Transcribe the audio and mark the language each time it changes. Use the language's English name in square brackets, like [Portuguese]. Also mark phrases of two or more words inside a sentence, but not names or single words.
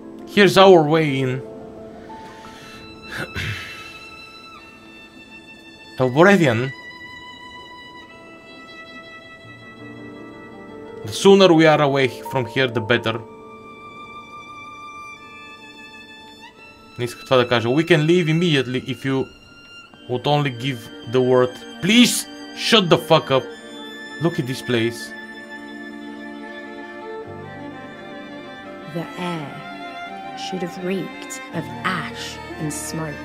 [English] Here's our way in. Elboredian. The sooner we are away from here, the better. [Bulgarian] Не исках това да кажа. [English] We can leave immediately if you would only give the word. Please shut the fuck up. Look at this place. The air should have reeked of ash and smoke.